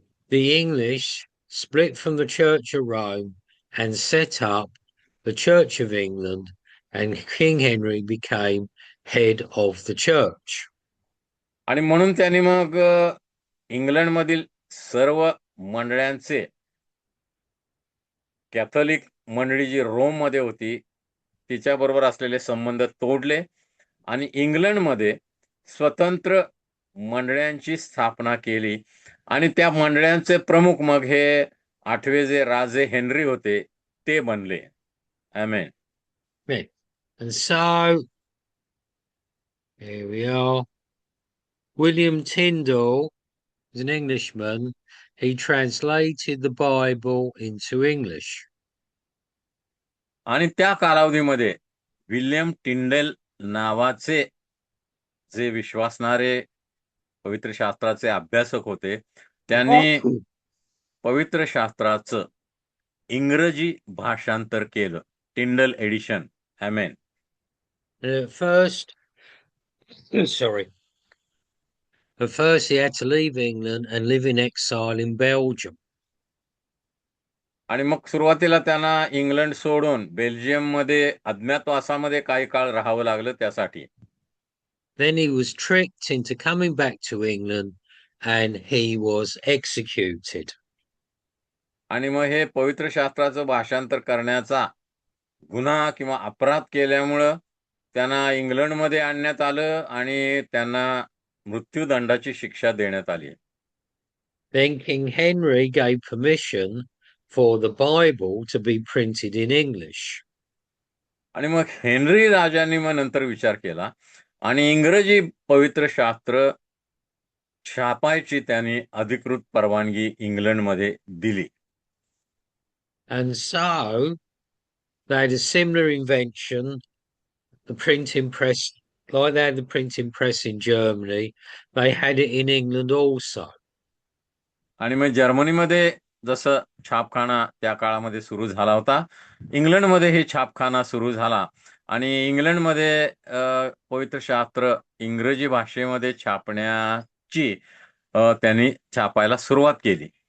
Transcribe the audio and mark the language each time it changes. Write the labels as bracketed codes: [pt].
[en] The English split from the Church of Rome and set up the Church of England, and King Henry became head of the church. [mr] आणि म्हणून त्यांनी मग इंग्लंडमधील सर्व मंडळांचे, Catholic मंडळी जी रोममध्ये होती तिच्याबरोबर असलेले संबंध तोडले आणि इंग्लंडमध्ये स्वतंत्र मंडळांची स्थापना केली. आणि त्या मंडळांचे प्रमुख मग हे 8वे जे राजे हेनरी होते ते बनले. आमेन. [en] Right. And so here we are. William Tyndale is an Englishman. He translated the Bible into English. [mr] आणि त्या कालावधीमध्ये विल्यम टिंडेल नावाचे जे विश्वासणारे पवित्र शास्त्राचे अभ्यासक होते, त्यांनी पवित्र शास्त्राचं इंग्रजी भाषांतर केलं. टिंडल addition. Amen. [en] At first, sorry. At first, he had to leave England and live in exile in Belgium. [mr] आणि मग सुरुवातीला त्यांना इंग्लंड सोडून बेल्जियममध्ये अज्ञातवासामध्ये काही काळ राहावं लागलं त्यासाठी. [en] Then he was tricked into coming back to England and he was executed. [mr] आणि मग हे पवित्र शास्त्राचं भाषांतर करण्याचा गुन्हा किंवा अपराध केल्यामुळं त्यांना इंग्लंडमध्ये आणण्यात आलं आणि त्यांना मृत्यूदंडाची शिक्षा देण्यात आली. [en] Then King Henry gave permission for the Bible to be printed in English. [mr] आणि मग हेनरी राजांनी मग नंतर विचार केला आणि इंग्रजी पवित्र शास्त्र छापायची त्यांनी अधिकृत परवानगी इंग्लंडमध्ये दिली. [en] And so they had a similar invention, the printing press, like they had the printing press in Germany, they had it in England also. [mr] आणि मग जर्मनीमध्ये जसं छापखाना त्या काळामध्ये सुरू झाला होता, इंग्लंडमध्ये हे छापखाना सुरू झाला आणि इंग्लंडमध्ये पवित्र शास्त्र इंग्रजी भाषेमध्ये छापण्याची त्यांनी छापायला सुरुवात केली.